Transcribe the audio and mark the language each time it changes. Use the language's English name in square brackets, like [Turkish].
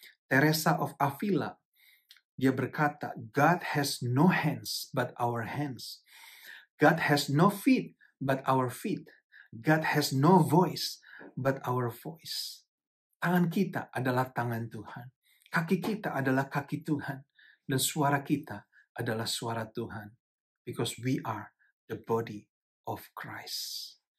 [English] Teresa of Avila, [Indonesian] dia berkata, [English] God has no hands but our hands. God has no feet but our feet. God has no voice but our voice. [Indonesian] Tangan kita adalah tangan Tuhan. Kaki kita adalah kaki Tuhan. Dan suara kita adalah suara Tuhan. [English] Because we are the body of Christ.